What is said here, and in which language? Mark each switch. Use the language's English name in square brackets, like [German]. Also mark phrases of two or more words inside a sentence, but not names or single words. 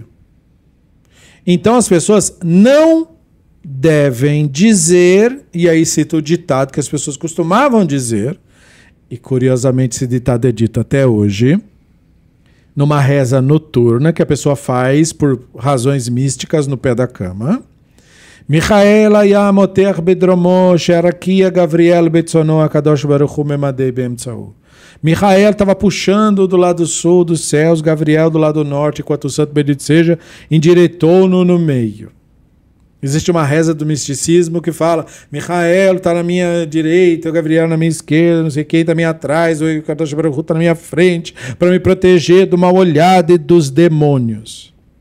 [Portuguese] Então as pessoas não devem dizer, e aí cita o ditado que as pessoas costumavam dizer, e curiosamente esse ditado é dito até hoje, numa reza noturna que a pessoa faz por razões místicas no pé da cama. [Hebrew] Michael היה מותח בדרומו שהרקיע גבריאל בצונו הקדוש ברוך הוא ממדי באמצעו. [Portuguese] Michael estava puxando do lado sul dos céus, Gabriel do lado norte, enquanto o santo bendito seja, endireitou-no no meio. Existe uma reza do misticismo que fala: Michael está na minha direita, o Gabriel na minha esquerda, não sei quem está atrás, o [Hebrew] קדוש ברוך הוא [Portuguese] está na minha frente, para me proteger do mal olhado e dos demônios.